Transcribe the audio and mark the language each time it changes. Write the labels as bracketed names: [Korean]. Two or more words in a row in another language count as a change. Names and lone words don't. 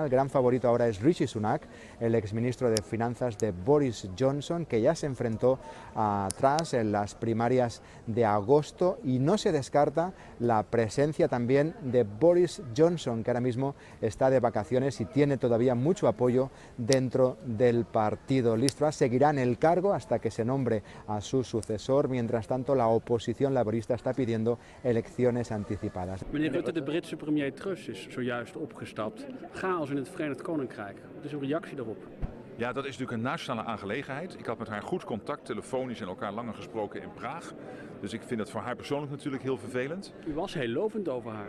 [Spanish] El gran favorito ahora es Rishi Sunak, el exministro de Finanzas de Boris Johnson, que ya se enfrentó a Truss en las primarias de agosto, y no se descarta la presencia también de Boris Johnson, que ahora mismo está de vacaciones y tiene todavía mucho apoyo dentro del partido. Liz Truss seguirá en el cargo hasta que se nombre a su sucesor. Mientras tanto, la oposición laborista está pidiendo elecciones anticipadas. [Dutch] Meneer Rutte, de Britse premier Truss is zojuist opgestapt. Chaos in het Verenigd Koninkrijk. Wat is uw reactie daarop? Ja, dat is natuurlijk een nationale aangelegenheid. Ik had met haar goed contact, telefonisch en elkaar langer gesproken in Praag. Dus ik vind het voor haar persoonlijk natuurlijk heel vervelend. U was heel lovend over haar.